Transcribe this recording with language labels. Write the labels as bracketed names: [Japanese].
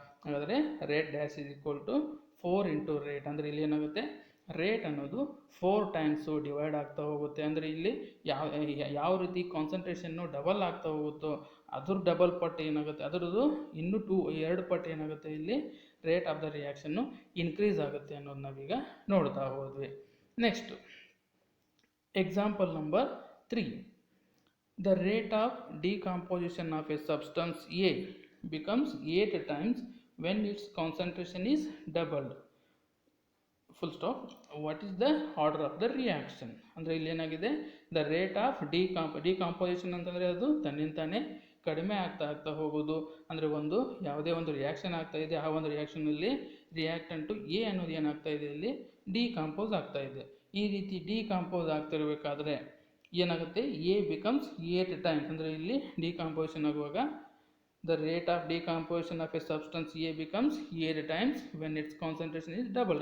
[Kannada] ಹಾಗಾದರೆ [English] rate dash is equal to 4 into rate [Kannada] ಅಂದರೆ ಇಲ್ಲಿ ಏನಾಗುತ್ತೆ ರೇಟ್ ಅನ್ನೋದು 4 ಟೈಮ್ಸು ಡಿವೈಡ್ ಆಗ್ತಾ ಹೋಗುತ್ತೆ. ಅಂದರೆ ಇಲ್ಲಿ ಯಾವ ರೀತಿ ಕಾನ್ಸಂಟ್ರೇಷನ್ನು ಡಬಲ್ ಆಗ್ತಾ ಹೋಗುತ್ತೋ ಅದ್ರ ಡಬಲ್ ಪಟ್ಟು ಏನಾಗುತ್ತೆ ಅದರದ್ದು ಇನ್ನೂ 2 ಪಟ್ಟು ಏನಾಗುತ್ತೆ ಇಲ್ಲಿ rate of the reaction increase ಆಗುತ್ತೆ ಅನ್ನೋದು ನಾವೀಗ ನೋಡ್ತಾ ಹೋದ್ವಿ. Next example number 3. [English] The rate of decomposition of a substance A becomes 8 times when its concentration is doubled. Full stop. What is the order of the reaction? [Kannada] ಅಂದರೆ ಇಲ್ಲಿ ಏನಾಗಿದೆ the rate of decomposition ಅಂತಂದರೆ ಅದು ತನ್ನಿಂತಾನೇ ಕಡಿಮೆ ಆಗ್ತಾ ಹೋಗೋದು. ಅಂದರೆ ಯಾವುದೇ ಒಂದು ರಿಯಾಕ್ಷನ್ ಆಗ್ತಾ ಇದೆ ಆ ಒಂದು ರಿಯಾಕ್ಷನಲ್ಲಿ ರಿಯಾಕ್ಟೆಂಟು ಎ ಅನ್ನೋದು ಏನಾಗ್ತಾ ಇದೆ ಇಲ್ಲಿ ಡಿಕಾಂಪೋಸ್ ಆಗ್ತಾ ಇದೆ. ಈ ರೀತಿ ಡಿಕಾಂಪೋಸ್ ಆಗ್ತಿರಬೇಕಾದ್ರೆ ಏನಾಗುತ್ತೆ ಎ ಬಿಕಮ್ಸ್ 8 ಟೈಮ್ಸ್ ಅಂದರೆ ಇಲ್ಲಿ ಡಿಕಾಂಪೋಸಿಷನ್ ಆಗುವಾಗ [English] The rate of decomposition of a substance a becomes 8 times when its concentration is double.